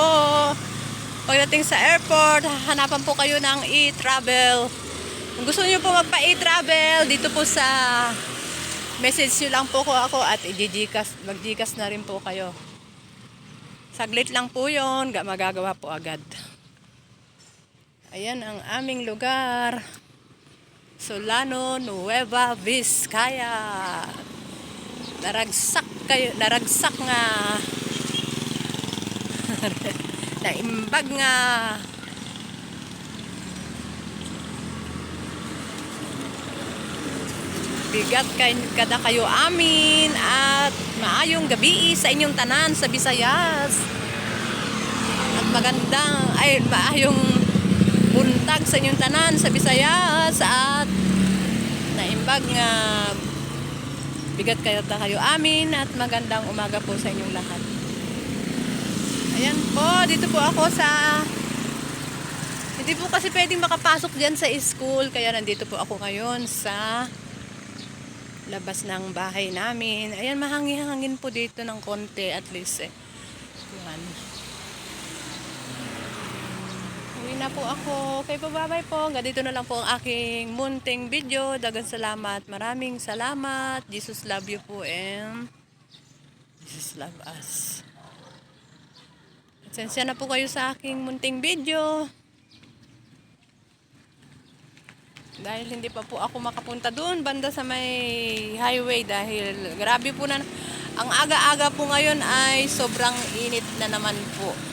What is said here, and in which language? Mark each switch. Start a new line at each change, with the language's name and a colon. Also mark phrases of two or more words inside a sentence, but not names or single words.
Filipino: Pagdating sa airport, hanapan po kayo ng e-travel. Kung gusto niyo po magpa-e-travel, dito po sa message nyo lang po ko ako at mag-gcash na rin po kayo. Saglit lang po yun, magagawa po agad. Ayan ang aming lugar. Solano, Nueva Vizcaya.
Iloko: Naragsak nga. Naimbag nga. Bigat kada kayo amin
Cebuano: at maayong gabi sa inyong tanan sa Visayas. At maayong buntag sa inyong tanan sa Visayas at
Iloko: naimbag nga bigat kayo amin
Filipino: at magandang umaga po sa inyong lahat. Ayan po, dito po ako sa hindi po kasi pwedeng makapasok diyan sa school kaya nandito po ako ngayon sa labas ng bahay namin. Ayan, mahangin-hangin po dito ng konti
English: at least
Filipino: Yan. Uwi na po ako. Kay babay po. Dito na lang po ang aking munting video. Dagang salamat. Maraming salamat.
English: Jesus love you po and Jesus love us.
Filipino: Pasensya na po kayo sa aking munting video. Dahil hindi pa po ako makapunta doon banda sa may highway dahil grabe po na ang aga-aga po ngayon ay sobrang init na naman po.